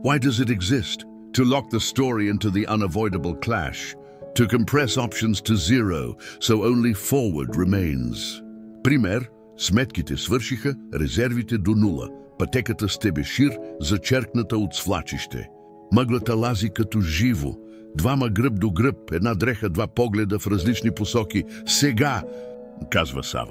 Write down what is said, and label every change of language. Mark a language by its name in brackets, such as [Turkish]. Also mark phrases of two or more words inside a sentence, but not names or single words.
[English] Why does it exist? To lock the story into the unavoidable clash. To compress options to zero, so only forward remains. [Bulgarian] Пример. Сметките свършиха, резервите до нула. Пътеката с тебешир, зачеркната от свлачище. Мъглата лази като живо. Двама гръб до гръб, една дреха, два погледа в различни посоки. Сега, казва Сава.